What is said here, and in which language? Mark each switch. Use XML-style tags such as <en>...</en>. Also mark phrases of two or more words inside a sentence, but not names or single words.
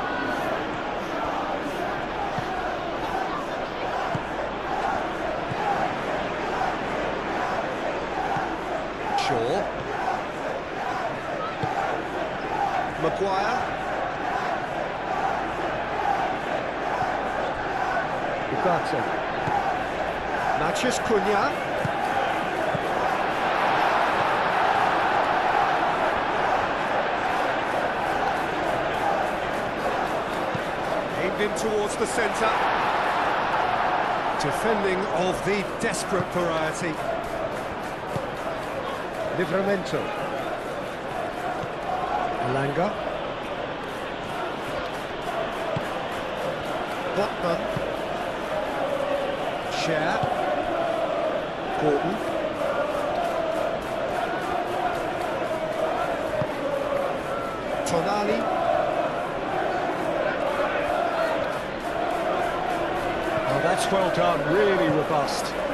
<en>Shaw. Maguire. Ugarte. Mathias Cunha. Aimed in towards the centre. Defending of the desperate variety. Livramento. Elanga. Botman. Share. Gordon. Tonali. Oh, that's well done, really robust.</en>